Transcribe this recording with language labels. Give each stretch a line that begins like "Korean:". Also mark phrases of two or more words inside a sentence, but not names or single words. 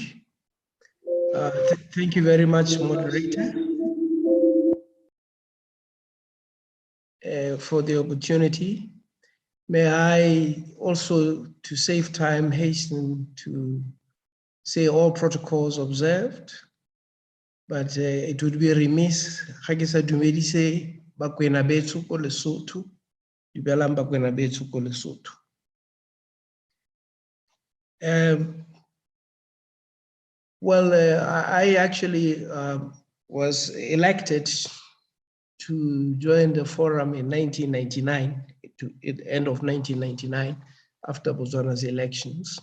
English: Thank you very much, moderator, for the opportunity. May I also, to save time, hasten to say all protocols observed, but it would be remiss
Tswana: Hagisa Dumedise Bakwena Betsu ko Lesotho, Dubelam Bakwena Betsu ko Lesotho.
English: I actually was elected to join the forum in 1999, at the end of 1999, after Botswana's elections.